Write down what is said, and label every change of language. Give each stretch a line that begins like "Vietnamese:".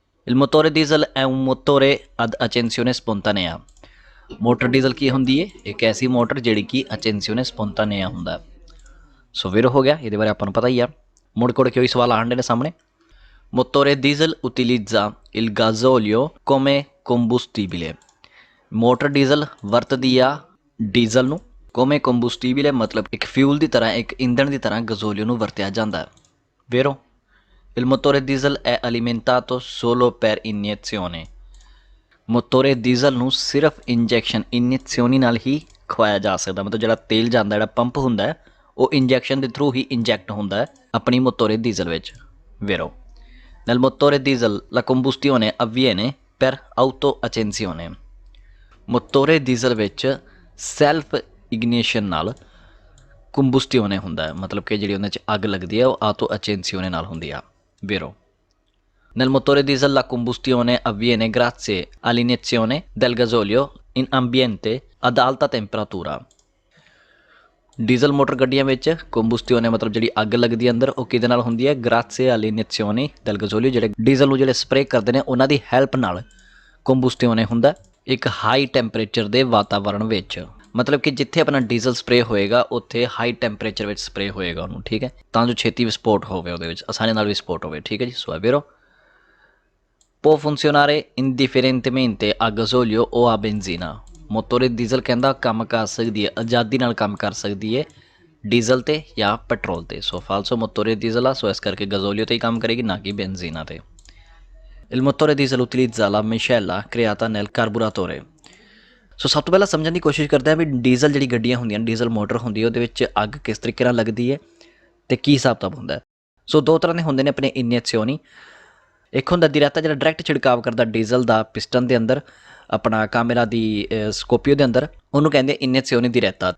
Italian: Il motore diesel è un motore ad accensione spontanea।
Punjabi: Motor diesel ਕੀ ਹੁੰਦੀ ਹੈ? ਇੱਕ ਐਸੀ motor ਜਿਹੜੀ ਕਿ
Italian: accensione spontanea
Punjabi: ਹੁੰਦਾ। ਸੋ ਫਿਰ ਹੋ ਗਿਆ, ਇਹਦੇ ਬਾਰੇ ਆਪਾਂ ਨੂੰ ਪਤਾ ਹੀ ਆ। ਮੁੜ ਕੋੜ ਕੇ ਉਹੀ ਸਵਾਲ ਆਉਣ ਦੇ ਸਾਹਮਣੇ।
Italian: Motore diesel utilizza il gasolio come combustibile।
Punjabi: Motor diesel ਵਰਤਦੀ ਆ ਡੀਜ਼ਲ ਨੂੰ
Italian: come combustibile
Punjabi: ਮਤਲਬ ਇੱਕ ਫਿਊਲ ਦੀ ਤਰ੍ਹਾਂ, ਇੱਕ ਇੰਧਣ ਦੀ ਤਰ੍ਹਾਂ ਗਜ਼ੋਲੀਓ ਨੂੰ ਵਰਤਿਆ ਜਾਂਦਾ।
Italian: ਵੇਰੋ Il motore diesel è alimentato solo per iniezione।
Punjabi: ਮੋਟੋਰੇ diesel ਨੂੰ ਸਿਰਫ ਇੰਜੈਕਸ਼ਨ ਇਨੀਸ਼ੀਓਨੀ ਨਾਲ ਹੀ ਖਵਾਇਆ ਜਾ ਸਕਦਾ। ਮਤਲਬ ਜਿਹੜਾ ਤੇਲ ਜਾਂਦਾ, ਜਿਹੜਾ ਪੰਪ ਹੁੰਦਾ ਹੈ, ਉਹ ਇੰਜੈਕਸ਼ਨ ਦੇ ਥਰੂ ਹੀ ਇੰਜੈਕਟ ਹੁੰਦਾ ਹੈ ਆਪਣੀ ਮੋਟੋਰੇ ਡੀਜ਼ਲ ਵਿੱਚ।
Italian: ਵੇਰੋ nel motore diesel la combustione avviene per autoaccensione।
Punjabi: ਮੋਟੋਰੇ diesel ਵਿੱਚ ਸੈਲਫ ਇਗਨੀਸ਼ਨ ਨਾਲ ਕੰਬੂਸਟਿਓਨੇ ਹੁੰਦਾ ਹੈ, ਮਤਲਬ ਕਿ ਜਿਹੜੀ ਉਹਨਾਂ 'ਚ ਅੱਗ ਲੱਗਦੀ ਹੈ ਉਹ ਆਟੋ ਅਚੈਂਸੀਓਨੇ ਨਾਲ ਹੁੰਦੀ ਆ।
Italian: Vero. Nel motore diesel la combustione avviene grazie all'iniezione del gasolio in ambiente ad alta temperatura।
Punjabi: Diesel motor ਗੱਡੀਆਂ ਵਿੱਚ ਕੰਬੂਸਟਿਓਨੇ ਮਤਲਬ ਜਿਹੜੀ ਅੱਗ ਲੱਗਦੀ ਹੈ ਅੰਦਰ, ਉਹ ਕਿਹਦੇ ਨਾਲ ਹੁੰਦੀ ਹੈ?
Italian: ਗ੍ਰਾzie all'iniezione del gasolio।
Punjabi: ਜਿਹੜੇ ਡੀਜ਼ਲ ਨੂੰ ਜਿਹੜੇ ਸਪਰੇਅ ਕਰਦੇ ਨੇ ਉਹਨਾਂ ਦੀ ਹੈਲਪ ਨਾਲ ਕੰਬੂਸਟਿਓਨੇ ਹੁੰਦਾ ਇੱਕ ਹਾਈ ਟੈਂਪਰੇਚਰ ਦੇ ਵਾਤਾਵਰਣ ਵਿੱਚ। ਮਤਲਬ ਕਿ ਜਿੱਥੇ ਆਪਣਾ ਡੀਜ਼ਲ ਸਪਰੇਅ ਹੋਏਗਾ ਉੱਥੇ ਹਾਈ ਟੈਂਪਰੇਚਰ ਵਿੱਚ ਸਪਰੇਅ ਹੋਏਗਾ ਉਹਨੂੰ, ਠੀਕ ਹੈ, ਤਾਂ ਜੋ ਛੇਤੀ ਵਿਸਫੋਟ ਹੋਵੇ, ਉਹਦੇ ਵਿੱਚ ਆਸਾਨੀ ਨਾਲ ਵਿਸਫੋਟ ਹੋਵੇ। ਠੀਕ ਹੈ ਜੀ। ਸੋ ਵੀਰੋ
Italian: può funzionare indifferentemente a gasolio o a benzina।
Punjabi: ਮੋਟੋਰੇ diesel ਕਹਿੰਦਾ ਕੰਮ ਕਰ ਸਕਦੀ ਹੈ, ਆਜ਼ਾਦੀ ਨਾਲ ਕੰਮ ਕਰ ਸਕਦੀ ਹੈ ਡੀਜ਼ਲ 'ਤੇ ਜਾਂ ਪੈਟਰੋਲ 'ਤੇ। ਸੋ ਫਾਲਸੋ ਮੋਟੋਰੇ ਡੀਜ਼ਲ ਆ, ਸੋ ਇਸ ਕਰਕੇ ਗਜ਼ੋਲੀਓ 'ਤੇ ਹੀ ਕੰਮ ਕਰੇਗੀ, ਨਾ ਕਿ ਬੈਂਜ਼ੀਨਾ 'ਤੇ।
Italian: Il motore diesel utilizza la miscela creata nel carburatore।
Punjabi: ਸੋ ਸਭ ਤੋਂ ਪਹਿਲਾਂ ਸਮਝਣ ਦੀ ਕੋਸ਼ਿਸ਼ ਕਰਦੇ ਹਾਂ ਵੀ ਡੀਜ਼ਲ ਜਿਹੜੀ ਗੱਡੀਆਂ ਹੁੰਦੀਆਂ, ਡੀਜ਼ਲ ਮੋਟਰ ਹੁੰਦੀ ਹੈ, ਉਹਦੇ ਵਿੱਚ ਅੱਗ ਕਿਸ ਤਰੀਕੇ ਨਾਲ ਲੱਗਦੀ ਹੈ ਅਤੇ ਕੀ ਹਿਸਾਬ ਕਿਤਾਬ ਹੁੰਦਾ। ਸੋ ਦੋ ਤਰ੍ਹਾਂ ਦੇ ਹੁੰਦੇ ਨੇ ਆਪਣੇ ਇਨੀਸ਼ੀਓਨੀ। ਇੱਕ ਹੁੰਦਾ ਦਿਰੈਤਾ ਜਿਹੜਾ ਡਾਇਰੈਕਟ ਛਿੜਕਾਵ ਕਰਦਾ ਡੀਜ਼ਲ ਦਾ ਪਿਸਟਨ ਦੇ ਅੰਦਰ, ਆਪਣਾ ਕਾਮੇਰਾ ਦੀ ਸਕੋਪੀਓ ਦੇ ਅੰਦਰ, ਉਹਨੂੰ ਕਹਿੰਦੇ ਇਨੀਸ਼ੀਓਨੀ ਦਿਰੈਤਾ।